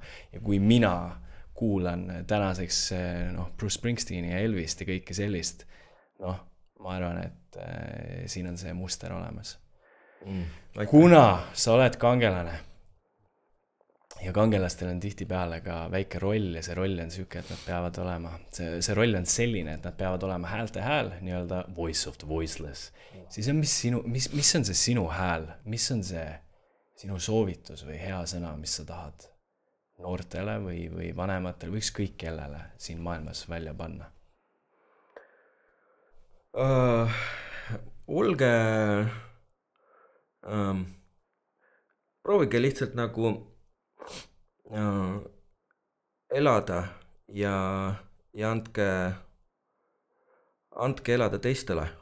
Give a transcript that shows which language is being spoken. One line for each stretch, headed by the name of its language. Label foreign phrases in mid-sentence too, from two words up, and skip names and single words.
Estonian: Ja kui mina kuulan tänaseks Bruce Springsteeni ja Elvist ja kõike sellist, ma arvan, et siin on see muster olemas. Kuna sa oled kangelane ja kangelastel on tihtipeale ka väike roll ja see roll on selline, et nad peavad olema, see roll on selline, et nad peavad olema häälte hääl, nii-öelda
English: voice of the voiceless.
Estonian: Siis on mis on see sinu hääl, mis on see sinu soovitus või hea sõna, mis sa tahad noortele või vanematele või ükskõik kellele siin maailmas välja panna? Olge proovige lihtsalt nagu elada ja andke elada teistele.